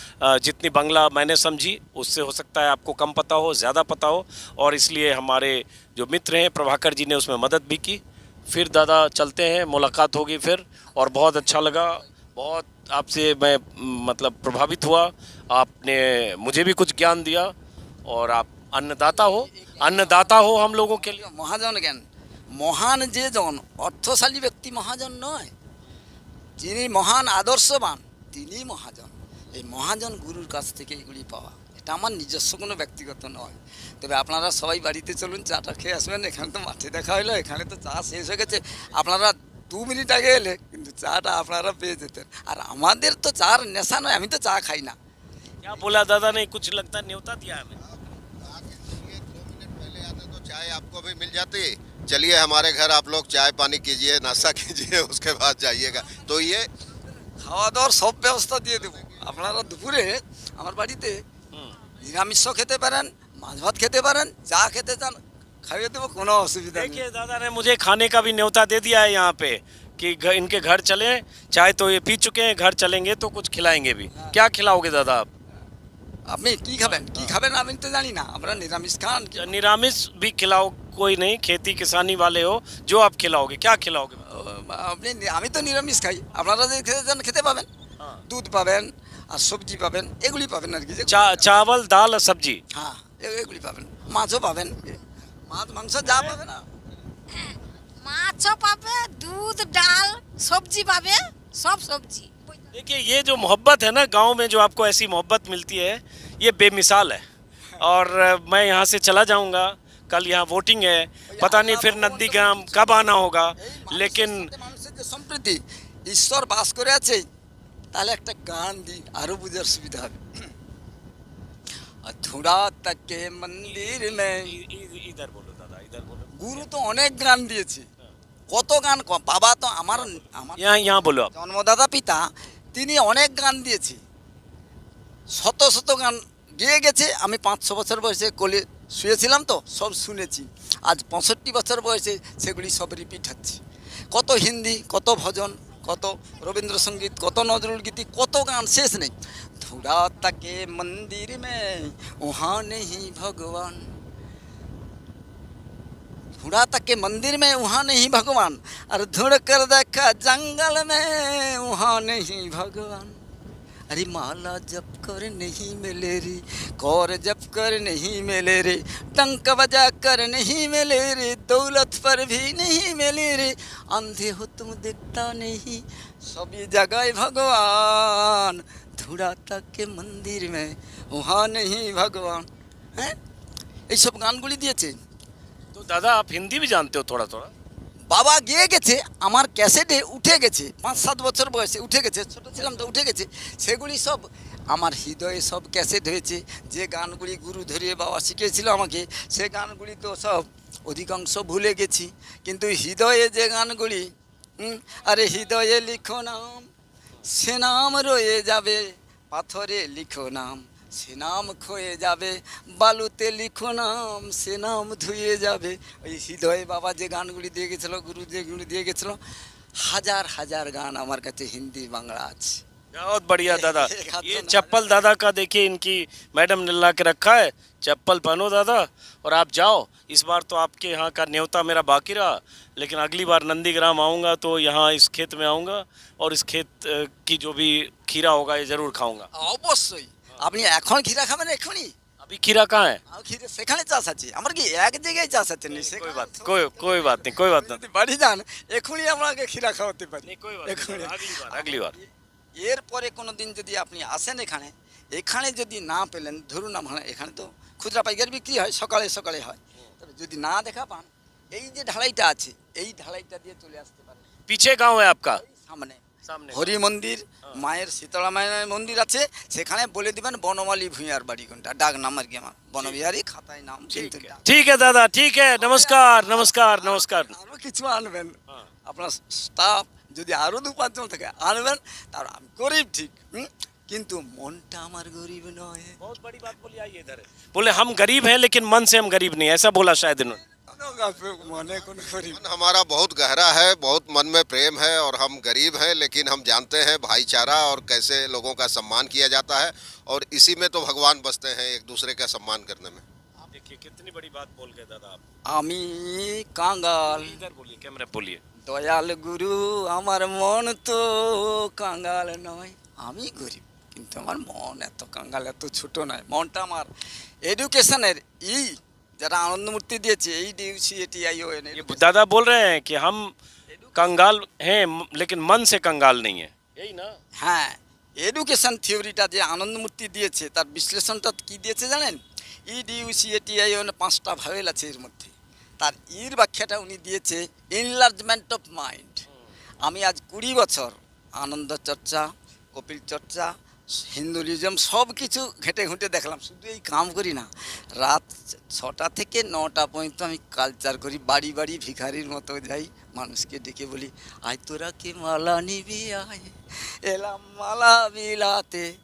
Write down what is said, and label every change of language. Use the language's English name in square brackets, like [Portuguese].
[Hindi] जितनी बांग्ला मैंने समझी उससे हो सकता है आपको कम पता हो, ज़्यादा पता हो, और इसलिए हमारे जो मित्र हैं प्रभाकर जी ने उसमें मदद भी की। फिर दादा चलते हैं, मुलाकात होगी फिर। और बहुत अच्छा लगा, बहुत आपसे मैं मतलब प्रभावित हुआ। आपने मुझे भी कुछ ज्ञान दिया और आप अन्नदाता हो हम लोगों के लिए। [Bangla] মহাজন জ্ঞান, মহান যে জন, অর্থশালী ব্যক্তি মহাজন নয়, যিনি মহান আদর্শবান তিনি মহাজন। এই মহাজন গুরুর কাছ থেকে এগুলি পাওয়া, এটা আমার নিজস্ব কোনো ব্যক্তিগত নয়। তবে আপনারা সবাই বাড়িতে চলুন, চাটা খেয়ে আসবেন। এখানে তো মাঠে দেখা হলো, এখানে তো চা শেষ হয়ে গেছে। আপনারা 2 মিনিট আগে এলে কিন্তু চাটা আপনারা পেয়ে যেতেন। আর আমাদের তো চার নেশা নয়, আমি তো চা খাই না। [Hindi] क्या बोला दादा ने? कुछ लगता है न्योता दिया हमें। 2 मिनट पहले आते तो चाय आपको भी मिल जाती। चलिए हमारे घर आप लोग चाय पानी कीजिए, नाश्ता कीजिए, उसके बाद जाइएगा। तो ये [Bangla] খাওয়া দাওয়ার সব ব্যবস্থা দিয়ে দেবো। আপনারা দুপুরে আমার বাড়িতে নিরামিষ খেতে পারেন, মাছ ভাত খেতে পারেন, যা খেতে চান খাইয়ে দেবো, কোনো অসুবিধা নেই। [Hindi] देखिए, दादा ने मुझे खाने का भी न्योता दे दिया है यहाँ पे कि इनके घर चले। चाय तो ये पी चुके हैं, घर चलेंगे तो कुछ खिलाएंगे भी। क्या खिलाओगे दादा आप? [Bangla] আপনি কি খাবেন আমি তো জানি না। আমরা নিরামিষ খান, [Hindi] निरामिष भी खिलाओ कोई नहीं, खेती किसानी वाले हो, जो आप खिलाओगे क्या खिलाओगे? [Bangla] আপনি আমি তো নিরামিষ খাই, আপনারা যদি খেতে চান খেতে পাবেন, দুধ পাবেন আর সবজি পাবেন, এগুলি পাবেন আর কি। [Hindi] चावल दाल और सब्जी। [Bangla] হ্যাঁ, এগুলি পাবেন, মাছও পাবেন, মাছ মাংস যা পাবেন না। মাছও পাবে, দুধ ডাল সবজি পাবে, সব সবজি। [Hindi] देखिए ये जो मोहब्बत है ना गांव में, जो आपको ऐसी मोहब्बत मिलती है, ये बेमिसाल है। और मैं यहाँ से चला जाऊँगा, कल यहाँ वोटिंग है, पता नहीं फिर नंदीग्राम कब आना होगा, लेकिन [Bangla] মানুষের যে সম্প্রীতি, ঈশ্বর বাস করে আছে, তাহলে একটা গান দিই আরো বোঝার সুবিধা হবে। [Hindi] ধুরা তাকে মন্দির মে, इधर बोलो दादा, इधर बोलो। [Bangla] গুরু তো অনেক গান দিয়েছে, কত গান, বাবা তো আমার আমার [Hindi] यहाँ बोलो आप। [Bangla] জন্মদাতা পিতা, তিনি অনেক গান দিয়েছে, শত শত গান গেয়ে গেছে। আমি 500 বছর বয়সে কোলে শুয়েছিলাম তো সব শুনেছি, আজ 65 বছর বয়সে সেগুলি সব রিপিট হচ্ছে। কত হিন্দি, কত ভজন, কত রবীন্দ্রসঙ্গীত, কত নজরুল গীতি, কত গান শেষ নেই। [Hindi] ধুরা তাকে মন্দির মে ওহা নেহি ভগবান, ढूंढा तक के मंदिर में वहाँ नहीं भगवान, और ढूंढ कर देखा जंगल में वहाँ नहीं भगवान। अरे माला जप कर नहीं मिले रे, कौर जप कर नहीं मिले रे, टंक बजा कर नहीं मिले रे, दौलत पर भी नहीं मिले रे, अंधे हो तुम दिखता नहीं, सभी जगह भगवान। ढूंढा तक के मंदिर में वहाँ नहीं भगवान। [Bangla] हैं এই সব গানগুলি দিয়েছে। [Hindi] तो दादा आप हिंदी भी जानते हो थोड़ा थोड़ा? [Bangla] বাবা গিয়ে গেছে, আমার ক্যাসেটে উঠে গেছে, 5-7 বছর বয়সে উঠে গেছে, ছোট ছিলাম তো উঠে গেছে। সেগুলি সব আমার হৃদয়ে সব ক্যাসেট হয়েছে। যে গানগুলি গুরু ধরিয়ে বাবা শিখিয়েছিল আমাকে, সে গানগুলি তো সব অধিকাংশ ভুলে গেছি, কিন্তু হৃদয়ে যে গানগুলি, আরে হৃদয়ে লিখো নাম, সে নাম রয়ে যাবে, পাথরে লিখো নাম, সে নাম ক্ষয়ে যাবে, বালুতে লিখো নাম, সে নাম ধুয়ে যাবে। ওই হৃদয়ে বাবা যে গানগুলি দিয়ে গেছিলো, গুরু যেগুলি দিয়ে গেছিলো, হাজার হাজার গান আমার কাছে হিন্দি বাংলা আছে। [Hindi] बहुत बढ़िया दादा। एक हाथ ये तो चप्पल दादा का देखिए, इनकी मैडम ने ला के रखा है, चप्पल पहनो दादा और आप जाओ। इस बार तो आपके यहाँ का न्योता मेरा बाकी रहा, लेकिन अगली बार नंदीग्राम आऊँगा तो यहाँ इस खेत में आऊँगा, और इस खेत की जो भी खीरा होगा ये ज़रूर खाऊँगा। [Bangla] অবশ্যই আপনি এখন ক্ষীরা খাবেন এখনই? [Hindi] अभी खीरा कहाँ है? [Bangla] ক্ষীরা সেখানে চাষ আছে, আমার কি এক জায়গায় চাষ আছে? [Hindi] कोई बात कोई बात नहीं, कोई बात नहीं, [Bangla] বাড়ি যান, এখনই আপনাকে ক্ষীরা খাওয়াতে পারি। [Hindi] कोई बात [Bangla] এখনই। [Hindi] नहीं, अगली बार। [Bangla] এরপরে কোনো দিন যদি আপনি আসেন এখানে, এখানে যদি না পেলেন, ধরুন আমার এখানে তো খুচরা পাইকারি বিক্রি হয়, সকালে সকালে হয়, তবে যদি না দেখা পান, এই যে ঢালাইটা আছে, এই ঢালাইটা দিয়ে চলে আসতে পারেন। [Hindi] पीछे गांव है आपका? [Bangla] সামনে [Hindi] सामने। [Bangla] হরি মন্দির, মায়ের শীতলা মায়ের মন্দির আছে, সেখানে বলে দিবেন বনমালী ভূঁইয়ার বাড়ি কোনটা, ডাক নাম আর কি আমার বনবিহারী, খাতায় নাম কিন্তু ডাক। [Hindi] ठीक है दादा, ठीक है, नमस्कार नमस्कार नमस्कार। [Bangla] আরো কিছু আনবেন, আপনার স্টাফ যদি আরো 2-5 জন থাকে আনবেন, তার আমি গরিব ঠিক, কিন্তু মনটা আমার গরিব নয়। [Hindi] बहुत बड़ी बात बोली, आइए इधर। बोले हम गरीब हैं लेकिन मन से हम गरीब नहीं, ऐसा बोला शायद इन्होंने। [Bangla] মনে কোন গরিব [Hindi] मन हमारा बहुत गहरा है, बहुत मन में प्रेम है, और हम गरीब हैं लेकिन हम जानते हैं भाईचारा और कैसे लोगों का सम्मान किया जाता है, और इसी में तो भगवान बसते हैं, एक दूसरे का सम्मान करने में। देखिए कितनी बड़ी बात बोल गए दादा आप। [Bangla] আমি কাঙ্গাল, [Hindi] इधर बोलिए, कैमरे पे बोलिए। [Bangla] দয়াল গুরু আমার মন তো কাঙ্গাল নয়। আমি গরিব কিন্তু আমার মন এত কাঙ্গাল, এত ছোট নয়। মনটা আমার এডুকেশনের এই যারা আনন্দমূর্তি দিয়েছে, এই DUCATION [Hindi] ये दादा बोल रहे हैं कि हम कंगाल हैं लेकिन मन से कंगाल नहीं है, यही ना? [Bangla] হ্যাঁ, এডুকেশন থিওরিটা যে আনন্দমূর্তি দিয়েছে, তার বিশ্লেষণটা কি দিয়েছে জানেন? DUCATION 5টা ভাওয়েল আছে এর মধ্যে, তার ইর ব্যাখ্যাটা উনি দিয়েছে [English] Enlargement of mind. [Bangla] আমি আজ 20 বছর আনন্দ চর্চা, কপিল চর্চা, হিন্দুইজম সব কিছু ঘেঁটে ঘুঁটে দেখলাম, শুধু এই কাম করি না, রাত 6টা থেকে 9টা পর্যন্ত আমি কালচার করি, বাড়ি বাড়ি ভিখারির মতো যাই, মানুষকে ডেকে বলি আয় তোরা কে মালা নিবি আয়, এলাম মালা বিলাতে।